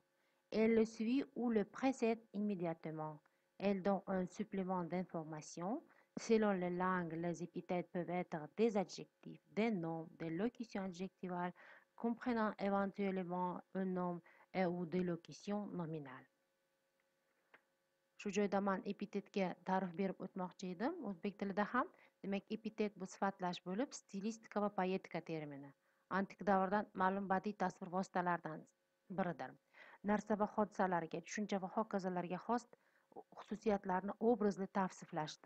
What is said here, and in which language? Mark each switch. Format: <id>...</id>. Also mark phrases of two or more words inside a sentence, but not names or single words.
<fr>Elle le suit ou le précède immédiatement. Elle donne un supplément d'information. Selon les langues, les épithètes peuvent être des adjectifs, des noms, des locutions adjectivales comprenant éventuellement un nom et ou des locutions nominales.</fr> <uz>Shu joyda man epitetga ta'rif berib o'tmoqchi edim. O'zbek tilida ham, demak, epitet bu sifatlash bo'lib, stilistika va poetika termini. Antik davrdan ma'lum badiiy tasvir vositalaridan biridir. Narsa va hodisalarga, tushuncha va hokazolarga xos xususiyatlarni obrazli tavsiflashdir.</uz>